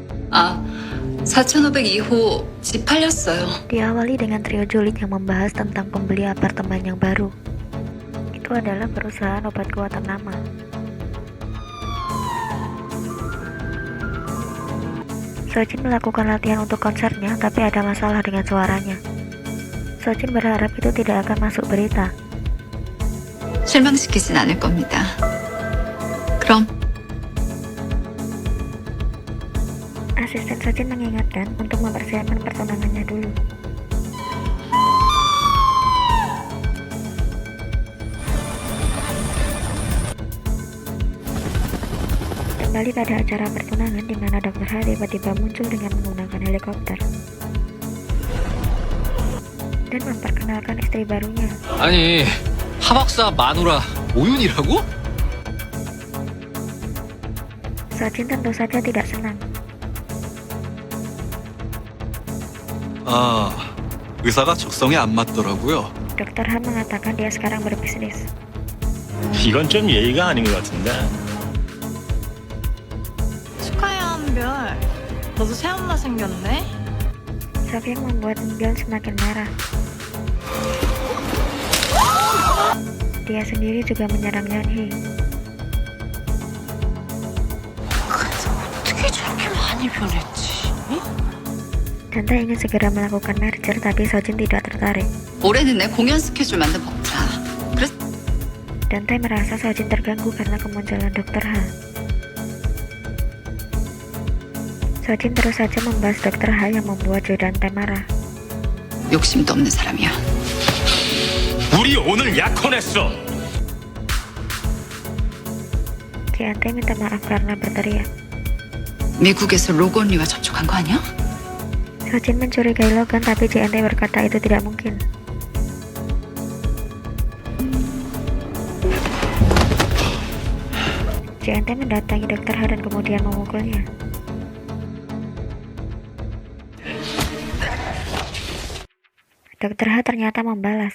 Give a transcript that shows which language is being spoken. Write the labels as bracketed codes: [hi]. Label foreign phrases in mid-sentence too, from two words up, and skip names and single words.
[ko] 아, 4502호 집 팔렸어요. [id] Diawali dengan trio julid yang membahas tentang pembeli apartemen yang baru. Itu adalah perusahaan obat kuat ternama. Sojin melakukan latihan untuk konsernya, tapi ada masalah dengan suaranya. Sojin berharap itu tidak akan masuk berita. [ko] 실망시키진 않을 겁니다. 그럼 [id] Asisten Sojin mengingatkan untuk mempersiapkan pertunangannya dulu. Kembali pada acara pertunangan di mana Dr. H tiba-tiba muncul dengan menggunakan helikopter dan memperkenalkan istri barunya. [ko] 아니, 하박사 마누라 오윤이라고? [id] Sojin tentu saja tidak senang. [ko] 아, 의사가 적성에 안 맞더라고요. [id] Dr. H mengatakan dia sekarang berbisnis. [ko] 이건 좀 예의가 아닌 것 같은데. 축하해 한별. 너도 새엄마 생겼네. [id] Sok yang membuat Eunbyul semakin marah. Dia sendiri juga menyerang Yeonhee. [ko] 어떻게 저렇게 많이 변했지? [id] Dante ingin segera melakukan merger, tapi Sojin tidak tertarik. [ko] 올해는 내 공연 스케줄 만든 법자. 그래서 [id] Dante merasa Sojin terganggu karena kemunculan Dr. H. Sojin terus saja membahas Dr. H yang membuat Jo Dante marah. [ko] 욕심도 없는 사람이야. 우리 오늘 약혼했어. [id] Dante minta maaf karena berteriak. [ko] 미국에서 로고 언니와 접촉한 거 아니야? [id] Sojin mencurigai Logan, tapi JNT berkata itu tidak mungkin. JNT mendatangi Dr. H dan kemudian memukulnya. Dr. H ternyata membalas.